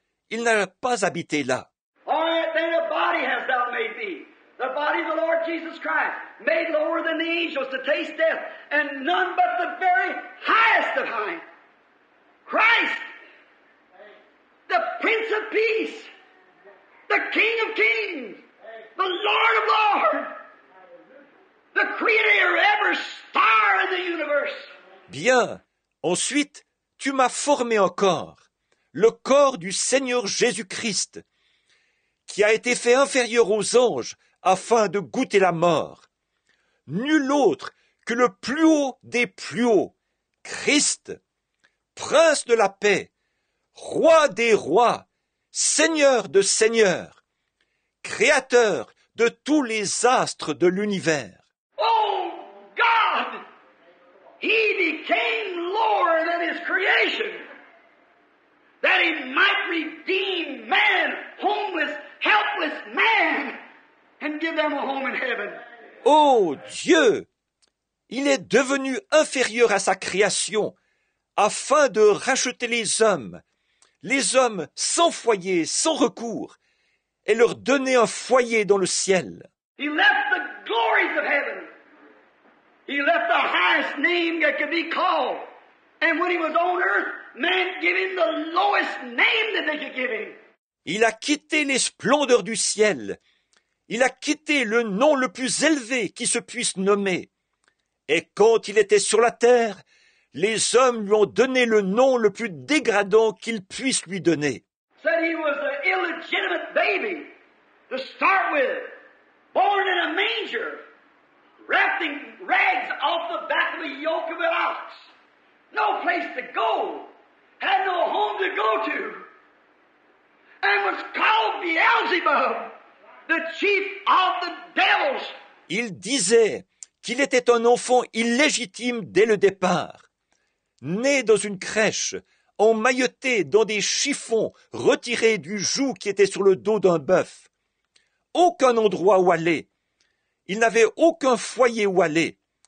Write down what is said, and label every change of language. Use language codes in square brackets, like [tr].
[fr] Il n'a pas habité là. [en] All right, then a body hast thou made thee. The body of the Lord Jesus Christ, made lower than the angels to taste death, and none but the very highest of high. Christ, the Prince of Peace, the King of Kings, the Lord of Lords, the Creator of every star in the universe. [fr] Bien. Ensuite, tu m'as formé un corps, le corps du Seigneur Jésus-Christ, qui a été fait inférieur aux anges afin de goûter la mort. Nul autre que le plus haut des plus hauts, Christ, Prince de la paix, Roi des rois, Seigneur de seigneurs, Créateur de tous les astres de l'univers. [en] Oh God! He became lower than his creation, that he might redeem man, homeless, helpless man, and give them a home in heaven. [fr] Ô Dieu! Il est devenu inférieur à sa création, afin de racheter les hommes sans foyer, sans recours, et leur donner un foyer dans le ciel. [en] He left the glories of heaven. He left the highest name that could be called. And when he was on earth, man gave him the lowest name that they could give him. [fr] Il a quitté les splendeurs du ciel. Il a quitté le nom le plus élevé qui se puisse nommer. Et quand il était sur la terre, les hommes lui ont donné le nom le plus dégradant qu'ils puissent lui donner. [en] Said he was an illegitimate baby to start with, born in a manger, wrapped in rags off the back of a yoke of an ox. No place to go, had no home to go to, and was called Beelzebub, the chief of the devils. [fr] Il disait qu'il était un enfant illégitime dès le départ, né dans une crèche, emmailloté dans des chiffons retirés du joug qui était sur le dos d'un bœuf. Aucun endroit où aller. Il n'avait aucun foyer où aller.